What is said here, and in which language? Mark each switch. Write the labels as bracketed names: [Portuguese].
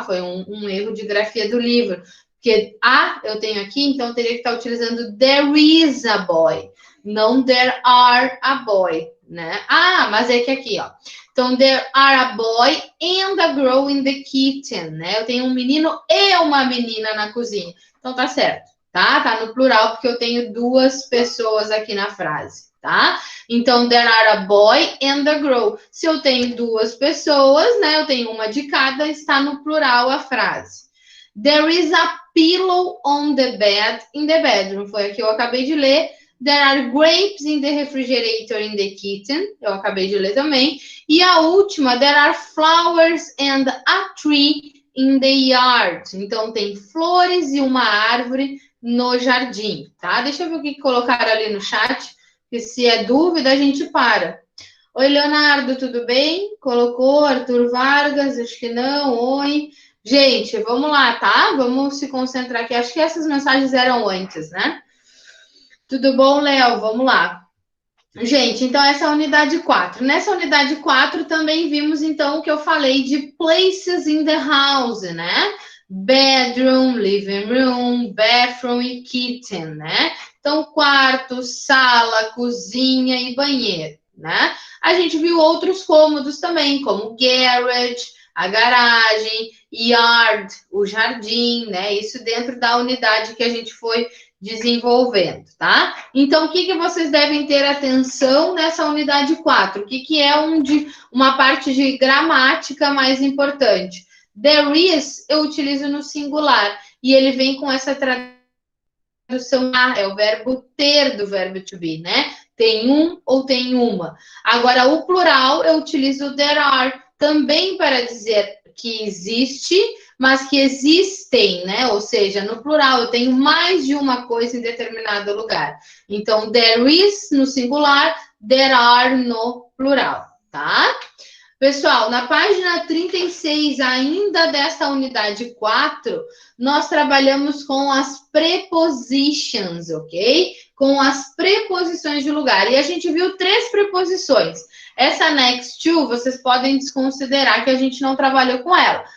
[Portuguese] Foi um erro de grafia do livro. Porque a eu tenho aqui, então eu teria que estar utilizando [English] there is a boy, [Portuguese] não [English] there are a boy, [Portuguese] né? Ah, mas é que aqui, ó. Então, [English] there are a boy and a girl in the kitchen, [Portuguese] né? Eu tenho um menino e uma menina na cozinha. Então, tá certo, tá? Tá no plural, porque eu tenho duas pessoas aqui na frase, tá? [English] Então, there are a boy and a girl. [Portuguese] Se eu tenho duas pessoas, né? Eu tenho uma de cada, está no plural a frase. [English] There is a pillow on the bed in the bedroom. [Portuguese] Foi a que eu acabei de ler. [English] There are grapes in the refrigerator in the kitchen. [Portuguese] Eu acabei de ler também. E a última, [English] there are flowers and a tree in the yard. [Portuguese] Então, tem flores e uma árvore no jardim, tá? Deixa eu ver o que colocaram ali no chat, que se é dúvida, a gente para. Oi, Leonardo, tudo bem? Colocou Arthur Vargas, acho que não. Oi. Gente, vamos lá, tá? Vamos se concentrar aqui. Acho que essas mensagens eram antes, né? Tudo bom, Léo? Vamos lá. Gente, então essa é a unidade 4. Nessa unidade 4 também vimos então o que eu falei de [English] places in the house, [Portuguese] né? [English] Bedroom, living room, bathroom e kitchen, né? [Portuguese] Então, quarto, sala, cozinha e banheiro, né? A gente viu outros cômodos também, como garage, a garagem, yard, o jardim, né? Isso dentro da unidade que a gente foi desenvolvendo, tá? Então, o que vocês devem ter atenção nessa unidade 4? O que é uma parte de gramática mais importante? There is, eu utilizo no singular, e ele vem com essa tradução, é o verbo ter do verbo to be, né? Tem um ou tem uma. Agora, o plural, eu utilizo there are, também para dizer que existe, mas que existem, né? Ou seja, no plural, eu tenho mais de uma coisa em determinado lugar. Então, there is no singular, there are no plural, tá? Pessoal, na página 36, ainda desta unidade 4, nós trabalhamos com as prepositions, ok? Com as preposições de lugar. E a gente viu 3 preposições. Essa next to, vocês podem desconsiderar que a gente não trabalhou com ela.